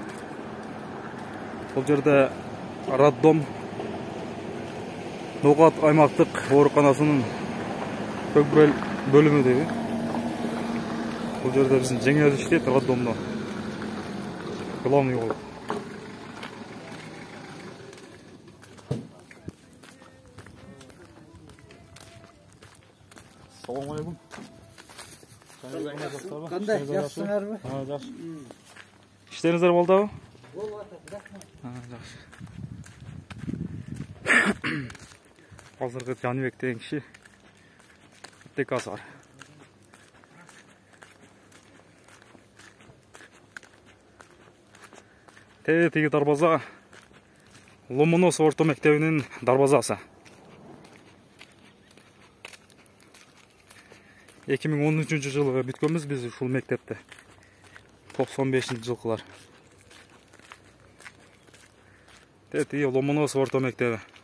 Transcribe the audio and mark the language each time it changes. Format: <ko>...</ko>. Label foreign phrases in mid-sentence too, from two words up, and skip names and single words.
<ky>Бул жерде роддом, Ноғат аймактык ооруканасынын Көкбел бөлүмү дейби. Бул жерде биздин жеңер иштейт роддомдо. Главный болуп.</ky> <ar>السلام عليكم.</ar> <uz>Qanday, yaxshilarmi? Ha, yaxshi.</uz> <ky>Ишлериңиздер болдубу?</ky> <uz>Bo'lyapti, rahmat. Ha, yaxshi. Hozirgi Janibek degan kishi aptekasi bor.</uz> <ky>Tegi darvoza Lomonosov орто мектебинин дарбазасы. 2013-жылы бүткөнбүз биз ушул мектепте. 95-жылкылар. Теги Ломоносов орто мектеби.</ky>